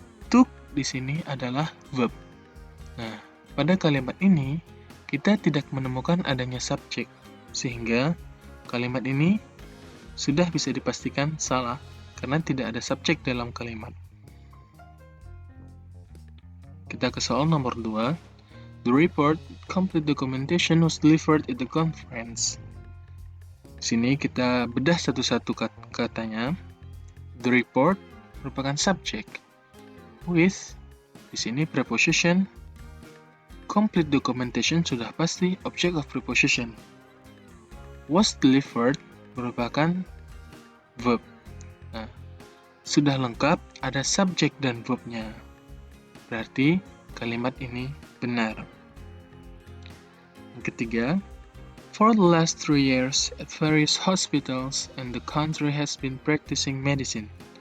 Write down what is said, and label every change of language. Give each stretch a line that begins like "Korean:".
Indonesian: Took di sini adalah verb. Nah, pada kalimat ini kita tidak menemukan adanya subject, sehingga kalimat ini sudah bisa dipastikan salah karena tidak ada subjek dalam kalimat. Kita ke soal nomor 2.
English: The report, complete documentation was delivered at the conference.
Indonesian: Sini kita bedah satu-satu katanya. The report merupakan subjek. With, di sini preposition.
English: Complete documentation sudah pasti object of preposition. Was delivered merupakan verb.
Indonesian: Nah, sudah lengkap, ada subjek dan verbnya. Berarti kalimat ini benar.
English: Yang ketiga, for the last 3 years at various hospitals and the country has been practicing medicine.